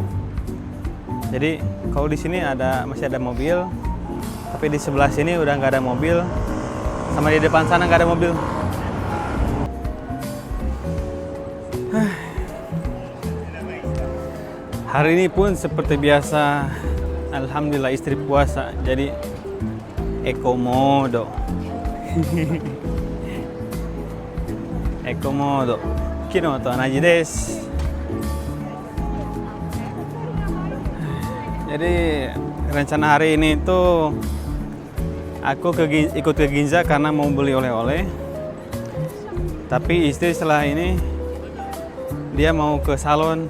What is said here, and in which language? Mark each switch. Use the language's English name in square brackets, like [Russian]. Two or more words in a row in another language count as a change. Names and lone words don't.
[Indonesian] Jadi kalau di sini masih ada mobil, tapi di sebelah sini udah nggak ada mobil, sama di depan sana nggak ada mobil. Hari ini pun seperti biasa, alhamdulillah istri puasa, jadi ekomodo. Ekomodo. [Japanese] 昨日と同じです. [Indonesian] Jadi rencana hari ini tuh aku ikut ke Ginza karena mau beli oleh-oleh. Tapi istri setelah ini dia mau ke salon.